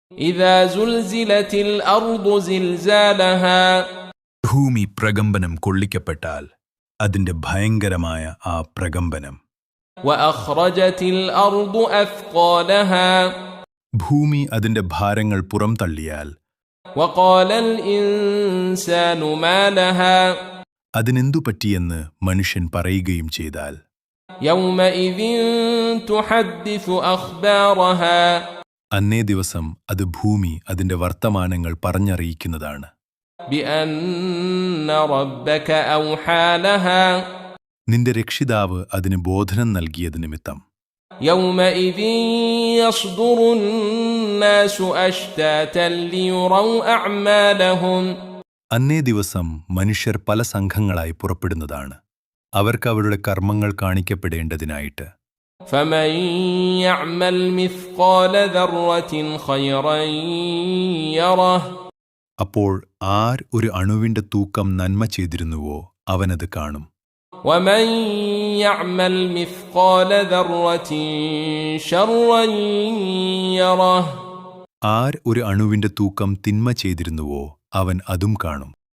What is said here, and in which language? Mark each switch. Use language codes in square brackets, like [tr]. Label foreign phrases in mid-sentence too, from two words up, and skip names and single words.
[ar] إذا زلزلت الأرض زلزالها [ml] ഭൂമി പ്രകമ്പനം കൊള്ളിക്കപ്പെട്ടാൽ അതിന്റെ ഭയങ്കരമായ ആ പ്രകമ്പനം. [ar] وأخرجت الأرض أثقالها [ml] ഭൂമി അതിന്റെ ഭാരങ്ങൾ പുറംതള്ളിയാൽ [ar] وقال الإنسان ما لها [ml] അതിനെന്തു പറ്റിയെന്ന് മനുഷ്യൻ പറയുകയും ചെയ്താൽ [ar] يومئذ تحدث أخبارها [ml] അന്നേ ദിവസം അത് ഭൂമി അതിന്റെ വർത്തമാനങ്ങൾ പറഞ്ഞറിയിക്കുന്നതാണ്. [ar] بأن ربك أوحى لها [ml] നിന്റെ രക്ഷിതാവ് അതിന് ബോധനം നൽകിയത് നിമിത്തം. [ar] يومئذ يصدر الناس أشتاتا ليروا أعمالهم [ml] അന്നേ ദിവസം മനുഷ്യർ പല സംഘങ്ങളായി പുറപ്പെടുന്നതാണ്, അവർക്ക് അവരുടെ കർമ്മങ്ങൾ കാണിക്കപ്പെടേണ്ടതിനായിട്ട്. [ar] فمن يعمل مثقال ذرة خيرا يره [ml] അപ്പോൾ ആർ ഒരു അണുവിന്റെ തൂക്കം നന്മ ചെയ്തിരുന്നുവോ അവനത് കാണും. [ar] ومن يعمل مثقال ذرة شرا يره [ml] ആർ ഒരു അണുവിന്റെ തൂക്കം തിന്മ ചെയ്തിരുന്നുവോ അവൻ അതും കാണും.